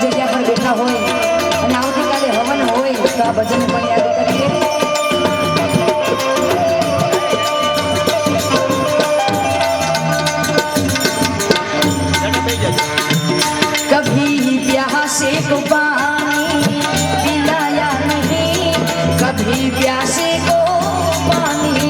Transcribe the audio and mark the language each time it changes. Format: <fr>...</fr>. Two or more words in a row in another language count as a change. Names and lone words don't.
<gu>જગ્યા પર બેઠા હોય અને આવતીકાલે હવન હોય તો આ ભજન પણ યાદ કરીએ।</gu> <hi>कभी प्यासे को पानी पिलाया नहीं, कभी प्यासे को पानी</hi>